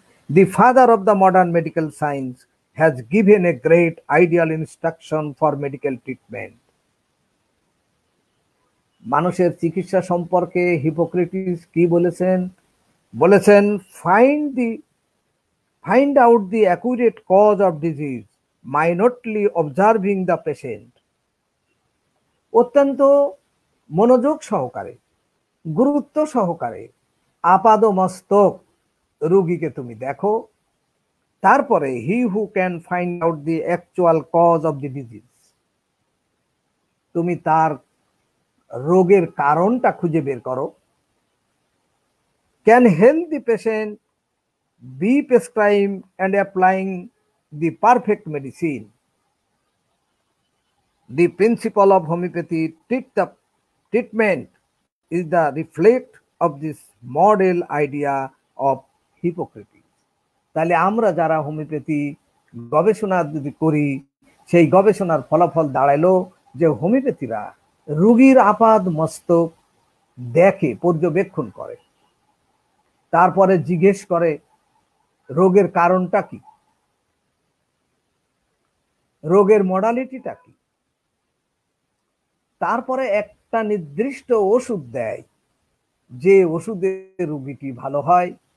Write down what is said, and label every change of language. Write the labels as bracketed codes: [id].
[en] The father of the modern medical science has given a great ideal instruction for medical treatment. [bn] মানুষের চিকিৎসা সম্পর্কে Hippocrates কি বলেছেন? বলেছেন, [en] Find the find out the accurate cause of disease, minutely observing the patient. [bn] অত্যন্ত মনোযোগ সহকারে, গুরুত্ব সহকারে আপাদমস্তক রোগীকে তুমি দেখো, তারপরে [en] he who can find out the actual cause of the disease, [bn] তুমি তার রোগের কারণটা খুঁজে বের করো, [en] Can help the patient be prescribing and applying the perfect medicine. The principle of homeopathy treatment is the reflect of this model idea of Hippocrates. [bn] তাহলে আমরা যারা হোমিওপ্যাথি গবেষণা যদি করি, সেই গবেষণার ফলাফল দাঁড়ালো যে হোমিওপ্যাথিরা রোগীর আপাদ মস্তক দেখে, পর্যবেক্ষণ করে, তারপরে জিজ্ঞেস করে রোগের কারণটা কি, রোগের মডালিটিটা কি, তারপরে একটা নির্দিষ্ট ওষুধ দেয়, যে ওষুধে রোগীটি ভালো হয়।